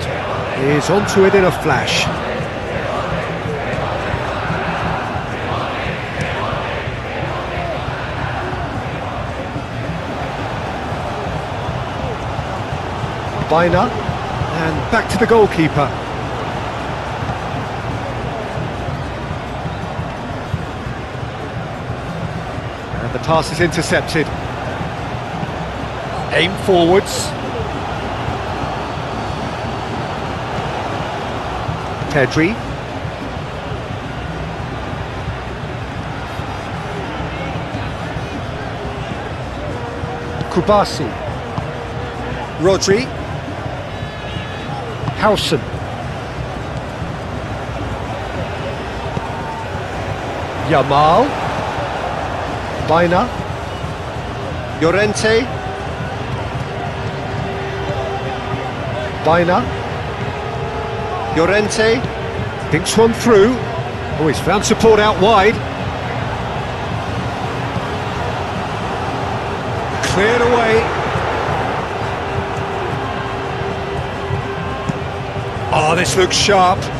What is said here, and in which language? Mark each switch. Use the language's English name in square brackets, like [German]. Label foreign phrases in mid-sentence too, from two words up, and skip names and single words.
[English] He's onto it in a flash. Baina. And back to the goalkeeper. And the pass is intercepted. Aim forwards. Pedri. Cubarsí. Rodri. Howson. Yamal. Baina. Llorente. Baina. Llorente. Thinks one through. Oh, he's found support out wide. Cleared away. Oh, this looks sharp.